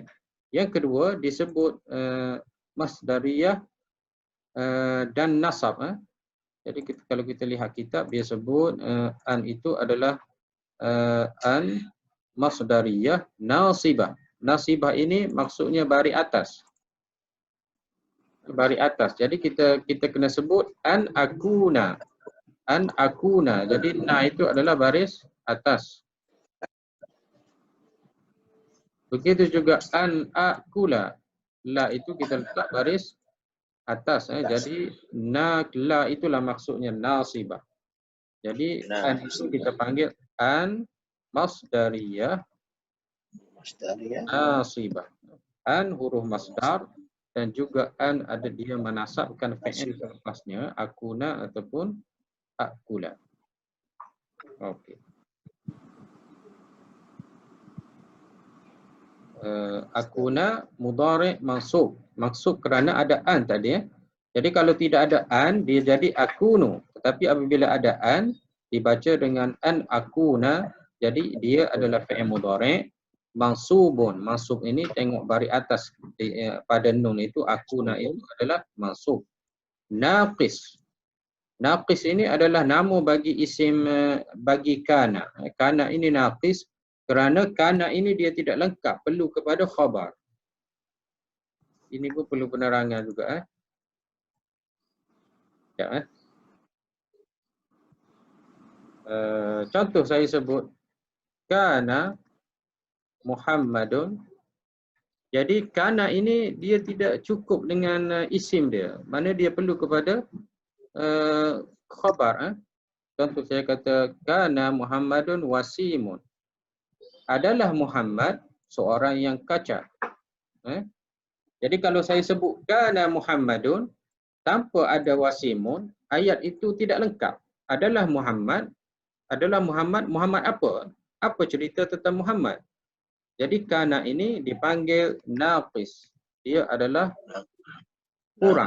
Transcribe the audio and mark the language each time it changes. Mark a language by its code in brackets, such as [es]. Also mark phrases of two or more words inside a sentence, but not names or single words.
[ms] Yang kedua disebut masdariyah dan nasab. Jadi kalau kita lihat kitab, dia sebut an itu adalah [ar] an masdariyah nasibah. [ms] Nasibah ini maksudnya bari atas. Bari atas. Jadi kita kena sebut [ar] an akuna. An akuna. [ms] Jadi na itu adalah baris atas. Begitu juga [ar] an akula. [ms] La itu kita letak baris atas. Jadi la itulah maksudnya nasibah. Jadi an itu kita panggil [ar] an masdariyah nasibah. [ms] An huruf masdar dan juga an ada dia menasabkan fi'il selepasnya, akuna ataupun akula. [ar] Okey. Akuna mudhari' mansub. [ms] Maksud kerana ada an tadi. Jadi kalau tidak ada an, dia jadi akunu. Tetapi apabila ada an, dibaca dengan [ar] an akuna, [ms] jadi dia adalah [ar] fi'il mudhari' mansubun. [ms] Mansub ini tengok bari atas pada nun itu, akuna itu adalah mansub. Naqis. Naqis ini adalah nama bagi isim bagi kana. Kana ini naqis kerana kana ini dia tidak lengkap, perlu kepada khabar. Ini pun perlu penerangan juga. Ya, contoh saya sebut [ar] kana Muhammadun. [ms] Jadi kana ini dia tidak cukup dengan isim dia. Mana dia perlu kepada khabar. Contoh saya kata [ar] kana Muhammadun wasimun. [ms] Adalah Muhammad seorang yang kacat. Jadi kalau saya sebut [ar] kana Muhammadun [ms] tanpa ada wasimun, ayat itu tidak lengkap. Adalah Muhammad Muhammad apa? apa cerita tentang Muhammad. Jadi kana ini dipanggil naqis. Dia adalah kurang,